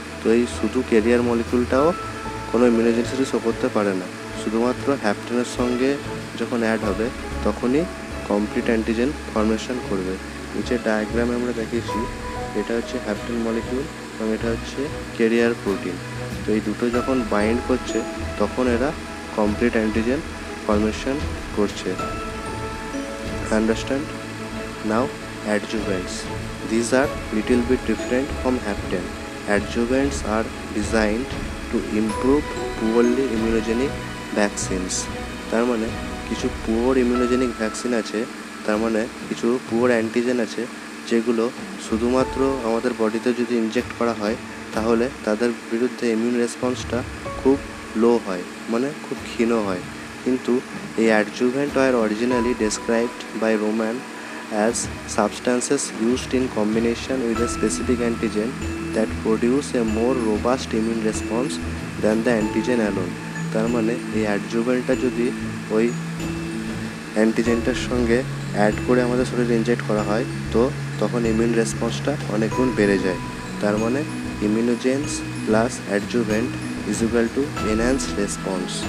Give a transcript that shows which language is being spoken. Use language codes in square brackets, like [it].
[bn] তো এই শুধু ক্যারিয়ার মলিকিউলটাও কোনো ইমিউনোজেনিসিটি শো করতে পারে না, শুধুমাত্র হ্যাপটেনের সঙ্গে যখন অ্যাড হবে তখনই কমপ্লিট অ্যান্টিজেন ফর্মেশন করবে। নিচের ডায়াগ্রামে আমরা দেখিয়েছি, এটা হচ্ছে হ্যাপটেন মলিকিউল এবং এটা হচ্ছে ক্যারিয়ার প্রোটিন। তো এই দুটো যখন বাইন্ড করছে তখন এরা কমপ্লিট অ্যান্টিজেন ফর্মেশন করছে। [en] Understand? Now adjuvants. These are little bit different from hapten. Adjuvants are designed to improve poorly immunogenic vaccines. [bn] তার মানে কিছু পুয়ার ইমিউনোজেনিক ভ্যাকসিন আছে, তার মানে কিছু পুয়ার অ্যান্টিজেন আছে যেগুলো শুধুমাত্র আমাদের বডিতে যদি ইনজেক্ট করা হয় তাহলে তাদের বিরুদ্ধে ইমিউন রেসপন্সটা খুব লো হয়, মানে খুব ক্ষীণ হয়। কিন্তু এই [en] Adjuvant আর originally described by Ramon as substances used in combination with a specific antigen that produce a more robust immune response than the antigen alone. [bn] তার মানে এই অ্যাডজুভেন্টটা যদি ওই অ্যান্টিজেনটার সঙ্গে অ্যাড করে আমাদের শরীরে ইনজেক্ট করা হয় তো তখন ইমিউন রেসপন্সটা অনেক গুণ বেড়ে যায়। তার মানে [en] Immunogens plus adjuvant is equal to enhance response.